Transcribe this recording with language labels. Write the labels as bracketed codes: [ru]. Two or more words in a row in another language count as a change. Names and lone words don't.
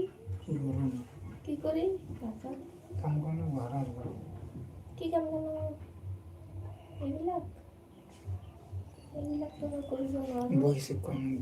[bn] কি বলো না, কি করি কাকা কাম করলে ঘর আসবো। [as] কি কাম করবো এইবিলাক এইবিলাক তো মই কৰিব নোৱাৰো বহিছে কোন